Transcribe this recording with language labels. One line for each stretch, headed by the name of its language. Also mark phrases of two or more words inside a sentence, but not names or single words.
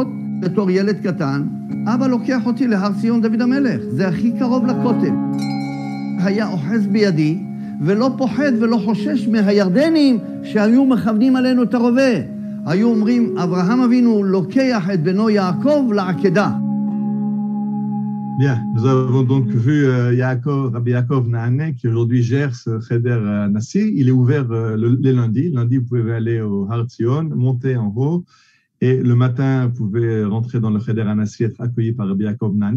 Hebrew: בתור ילד קטן, אבא לוקח אותי להר ציון דוד המלך. זה הכי קרוב לכותל. היה אוחז בידי ולא פוחד ולא חושש מהירדנים שהיו מכוונים עלינו את הרובה. היו אומרים, אברהם אבינו לוקח את בנו יעקב לעקדה.
French: Bien, nous avons donc vu Rabbi Yaakov Nahane qui aujourd'hui gère ce Cheder Nassi. Il est ouvert les lundis. Lundi, vous pouvez aller au Har Zion, monter en haut. Et le matin, vous pouvez rentrer dans le Cheder Nassi, être accueilli par Rabbi Yaakov Nahane.